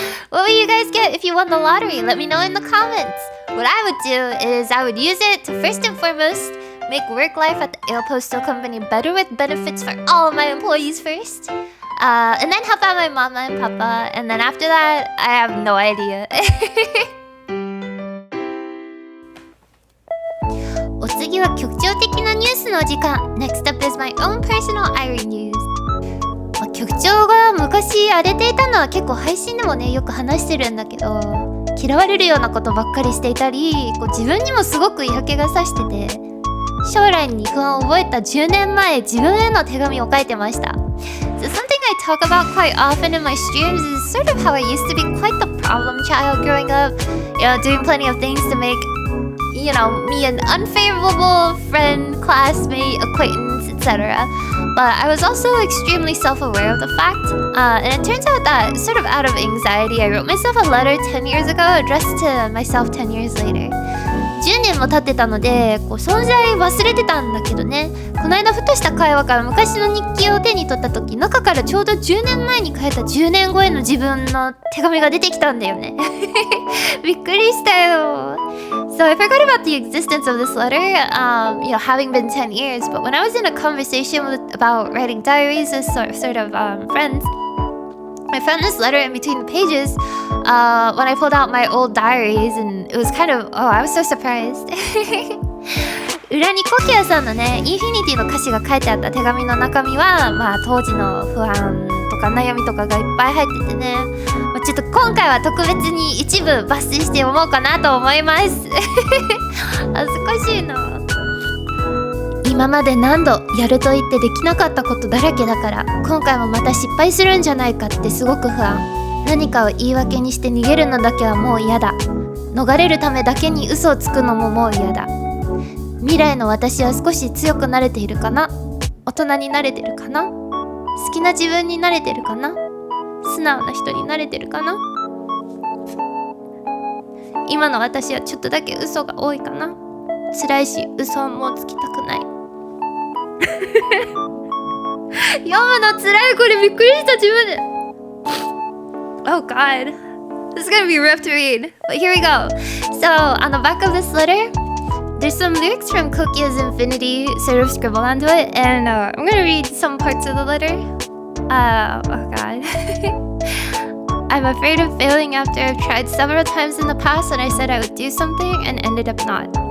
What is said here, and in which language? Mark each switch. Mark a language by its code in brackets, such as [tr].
[en] What will you guys get if you won the lottery? Let me know in the comments. What I would do is I would use it to first and foremost make work life at the Ailes Postal company better with benefits for all of my employees first. And then help out my mama and papa. And then after that, I have no idea. [ja] お次は局長的なニュースのお時間。 [en] Next up is my own personal Airi news. [ja] 局長が昔荒れていたのは結構配信でもねよく話してるんだけど、嫌われるようなことばっかりしていたり、自分にもすごく嫌気がさしてて、将来に不安を覚えた10年前、自分への手紙を書いてました。 [en] So something I talk about quite often in my streams is sort of how I used to be quite the problem child growing up, doing plenty of things to make, me an unfavorable friend, classmate, acquaintance, etc. But I was also extremely self-aware of the fact, and it turns out that sort of out of anxiety, I wrote myself a letter 10 years ago addressed to myself 10 years later. [ja] 10年も経ってたので存在忘れてたんだけどね、この間ふとした会話から昔の日記を手に取った時、中からちょうど10年前に書いた10年後への自分の手紙が出てきたんだよねびっくりしたよ。 [en] So I forgot about the existence of this letter, having been 10 years. But when I was in a conversation about writing diaries with sort of friends, I found this letter in between the pages when I pulled out my old diaries, and it was kind of, I was so surprised. [ja] 裏にコキアさんのね、インフィニティの歌詞が書いてあった手紙の中身は、当時の不安とか悩みとかがいっぱい入っててね、ちょっと今回は特別に一部抜粋して読もうかなと思います。恥ずかしいな。今まで何度やると言ってできなかったことだらけだから、今回もまた失敗するんじゃないかってすごく不安。何かを言い訳にして逃げるのだけはもう嫌だ。逃れるためだけに嘘をつくのももう嫌だ。未来の私は少し強くなれているかな。大人になれてるかな。好きな自分になれてるかな。素直な人になれてるかな。今の私はちょっとだけ嘘が多いかな。辛いし嘘はもうつきたくない。読むの辛い。これびっくりした自分で。 [en] Oh God, this is gonna be rough to read. But here we go. So on the back of this letter, there's some lyrics from Kokia's Infinity sort of scribbled onto it, and I'm gonna read some parts of the letter. Oh God. I'm afraid of failing after I've tried several times in the past and I said I would do something and ended up not.